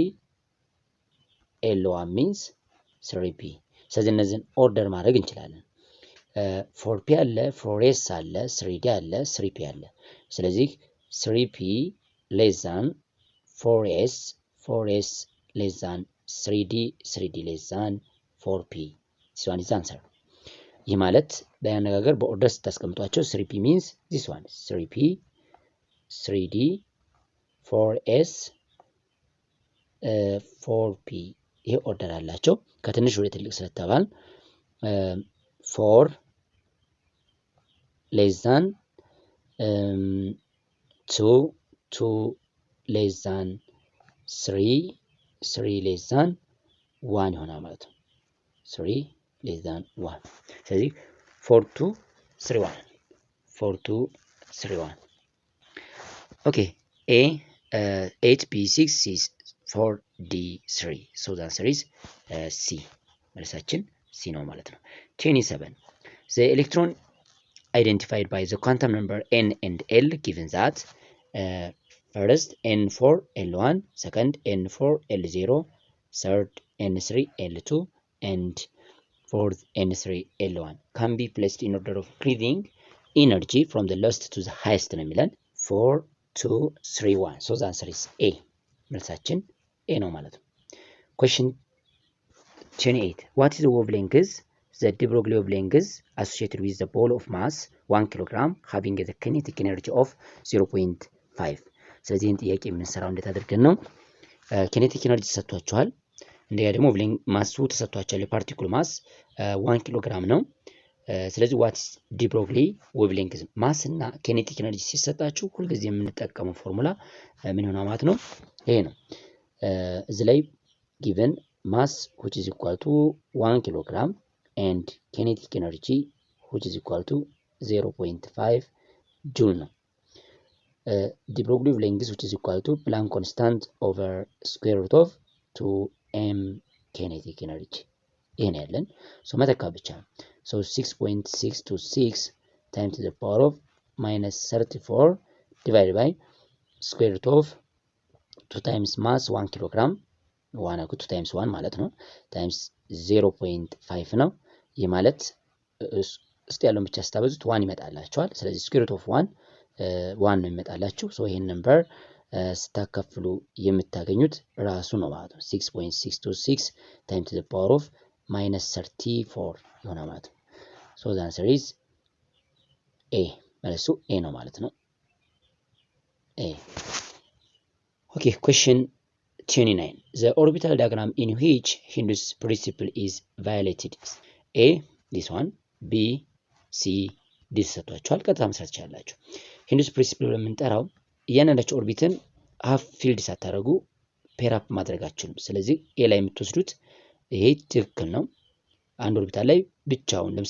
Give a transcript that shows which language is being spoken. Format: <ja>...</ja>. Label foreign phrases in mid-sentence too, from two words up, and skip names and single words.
<en>l1 means 3p።</en> <am>ስለዚህ እነዚህን ኦርደር ማድረግ እንችላለን። 4p አለ 4s አለ 3d አለ 3p አለ። ስለዚህ</am> <en>3p less than 4s 4s less than 3d 3d less than 4p this one is the answer።</en> <am>ይህ ማለት በአነጋገር በኦርደር ስታስቀምጧቸው</am> <en>3p means this one 3p 3d 4s</en> <am>4p ይሄ ኦርደር አላቸው። ከትንሽ ወደ ትልቅ ስለተባል</am> <en>4 less than 2 2 less than 3 3 less than 1</en> <am>ይሆናል ማለት ነው።</am> <en>3 less than 1</en> <am>ስለዚህ 4 2 3 1 4 2</am> <en>3 1 okay A 8B6 C 4D3 so the answer is C</en> <am>መልሳችን C ነው ማለት ነው።</am> <en>27 the electron identified by the quantum number n and l given that first n4 l1 second n4 l0 third n3 l2 and fourth n3 l1 can be placed in order of increasing energy from the lowest to the highest</en> <am>ነው የሚለን</am> <en>4 2 3 1 so the answer is A</en> <am>መልሳችን A ነው ማለት ነው።</am> <en>question 28 what is the wavelength the de Broglie wavelength associated with the ball of mass 1 kilogram having the kinetic energy of 0.5</en> <am>ስለዚህ ይህን ጥያቄ የምንሰራው እንዴት አድርገን ነው?</am> <en>kinetic energy</en> <am>ተሰጥቷቸዋል። እንደያ ደግሞ ማሱ ተሰጥቷቸዋል። የፓርቲክል ማስ 1 ኪሎግራም ነው። ስለዚህ</am> <en>what is de Broglie wavelength</en> <am>ማስ እና</am> <en>kinetic energy</en> <am>ሲሰጣችሁ ሁልጊዜ የምንጠቀመው ፎርሙላ ምን ይሆናል ማለት ነው? ይሄ ነው። እዚህ ላይ</am> <en>given mass which is equal to 1 kilogram and kinetic energy which is equal to 0.5 ጁል ነው። the Broglie wavelength which is equal to Planck constant over square root of 2m kinetic energy</en> <am>ይሄን ያለን ሶ መተካ ብቻ ነው።</am> <en>so 6.626 times to the power of minus 34 divided by square root of 2 times mass 1 kilogram 1 2 times 1</en> <am>ማለት ነው</am> <en>times 0.5</en> <am>ነው። ይህ ማለት እስቲ ያለውን ብቻ ስታበዙት 1 ይመጣላችኋል። ስለዚህ</am> <en>square root of 1</en> <am>ነው ይመጣላችሁ። ሶ ይሄን ነምበር ስታከፍሉ የምታገኙት ራሱ ነው ማለት ነው</am> <en>6.626 times to the power of minus 34</en> <am>ይሆናል ማለት ነው።</am> <en>so the answer is a</en> <am>መልሱ a ነው ማለት ነው።</am> <en>a okay, question 29 the orbital diagram in which Hindus principle is violated is a this one b c d</en> <am>ተሰጥቷችኋል። ቀጥታ መስራት ትችላላችሁ።</am> <en>Hindus principle</en> <am>የምንጠራው እያንዳንዳቸው ኦርቢትን</am> <en>half filled</en> <am>ሳታደርጉ</am> <en>pair up</en> <am>ማድረጋችሁም። ስለዚህ ኤ ላይ የምትወስዱት ይሄ ትክክል ነው። አንድ ኦርቢታል ላይ ብቻውን ለምሳሌ</am>